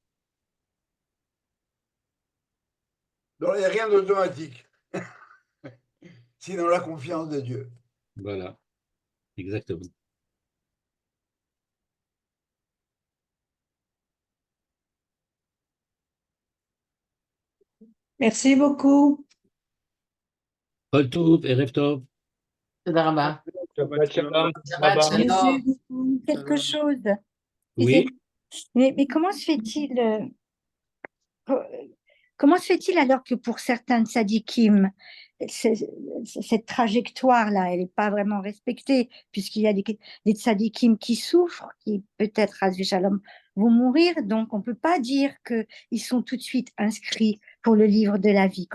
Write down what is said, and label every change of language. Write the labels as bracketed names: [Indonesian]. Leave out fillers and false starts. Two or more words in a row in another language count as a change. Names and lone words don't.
[French] Donc il n'y a rien d'automatique, sinon la confiance de Dieu. Voilà, exactement. Merci beaucoup. [Hebrew] כל טוב, ערב טוב. תודה רבה. שבת שלום. שבת [French] Monsieur, [Hebrew] שלום. [French] quelque chose. Oui. Mais comment se fait-il co- comment se fait-il alors que pour certains tzadikim, cette trajectoire-là, elle n'est pas vraiment respectée, puisqu'il y a des tzadikim qui souffrent, qui peut-être, [Hebrew] חס ושלום, [French] vont mourir, donc on ne peut pas dire qu'ils sont tout de suite inscrits pour le livre de la vie.